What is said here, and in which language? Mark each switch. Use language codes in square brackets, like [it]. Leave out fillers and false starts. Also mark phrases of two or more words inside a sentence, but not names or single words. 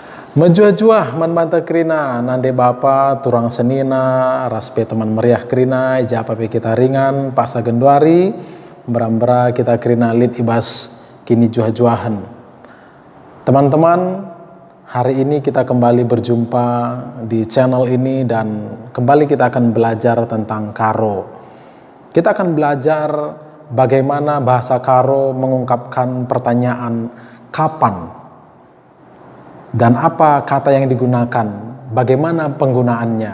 [btx] Menjuah-juah man banta krina nande bapa turang senina raspe teman meriah krina ijapa pe kita ringan pasa genduari berambra kita krina lid ibas kini juah-juahan. [id] Teman-teman, hari ini kita kembali berjumpa di channel ini dan kembali kita akan belajar tentang karo. Kita akan belajar bagaimana bahasa karo mengungkapkan pertanyaan kapan dan apa kata yang digunakan, bagaimana penggunaannya.